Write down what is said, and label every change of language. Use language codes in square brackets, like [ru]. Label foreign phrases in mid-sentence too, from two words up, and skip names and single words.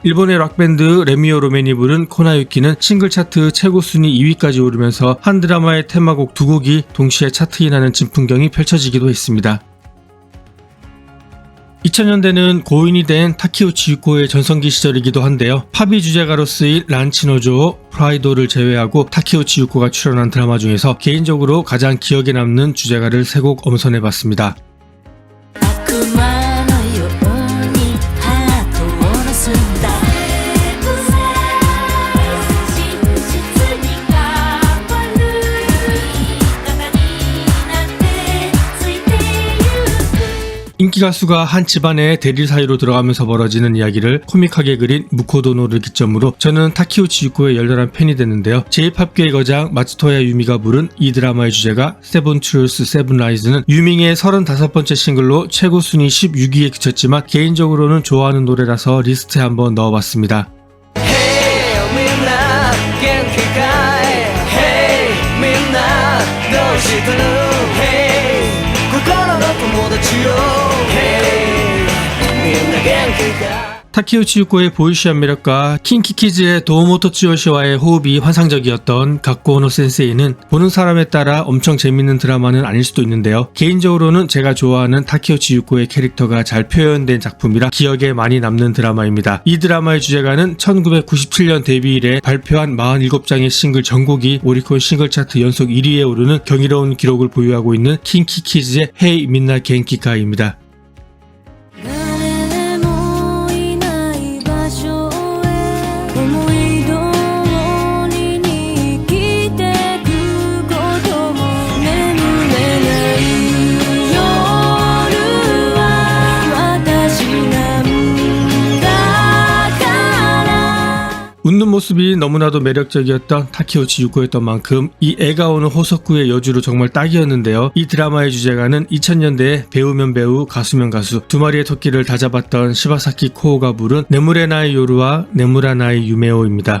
[ko] 일본의 락밴드 레미오 로맨이 부른 코나유키는 싱글 차트 최고 순위 2위까지 오르면서 한 드라마의 테마곡 두 곡이 동시에 차트인하는 진풍경이 펼쳐지기도 했습니다. 2000년대는 고인이 된 타키우치 유코의 전성기 시절이기도 한데요. 팝이 주제가로 쓰일 란치노조, 프라이도를 제외하고 타키우치 유코가 출연한 드라마 중에서 개인적으로 가장 기억에 남는 주제가를 3곡 엄선해봤습니다. [ja] 悪魔のようにハートを盗んだ真実に変わる方になってついてゆく [ko] 인기 가수가 한 집안의 대릴 사이로 들어가면서 벌어지는 이야기를 코믹하게 그린 무코도노를 기점으로 저는 타키우치 유코의 열렬한 팬이 됐는데요. J-팝계의 거장 마츠토야 유미가 부른 이 드라마의 주제가 Seven Truths, Seven Lies는 유밍의 35번째 싱글로 최고 순위 16위에 그쳤지만 개인적으로는 좋아하는 노래라서 리스트에 한번 넣어봤습니다. [ja] Hey みんな元気かい Hey みんなどうしてる Hey 心の友達よ Hey みんな元気かい [ko] 타키우치 유코의 보이시한 매력과 킹키키즈의 도모토 츠요시와의 호흡이 환상적이었던 가쿠오노 센세이는 보는 사람에 따라 엄청 재밌는 드라마는 아닐 수도 있는데요. 개인적으로는 제가 좋아하는 타키우치 유코의 캐릭터가 잘 표현된 작품이라 기억에 많이 남는 드라마입니다. 이 드라마의 주제가는 1997년 데뷔 이래 발표한 47장의 싱글 전곡이 오리콘 싱글 차트 연속 1위에 오르는 경이로운 기록을 보유하고 있는 킹키키즈의 헤이 민나 겐키카이입니다. [ja] 誰もいない場所へ思い通りに生きてくことも眠れない夜は私なんだから [ko] 웃는 모습이 너무나도 매력적이었던 타키우치 유코였던 만큼 이 애가 오는 호석구의 여주로 정말 딱이었는데요. 이 드라마의 주제가는 2000년대에 배우면 배우, 가수면 가수 두 마리의 토끼를 다잡았던 시바사키 코오가 부른 네무레나이 요루와 네무라나이 유메오입니다.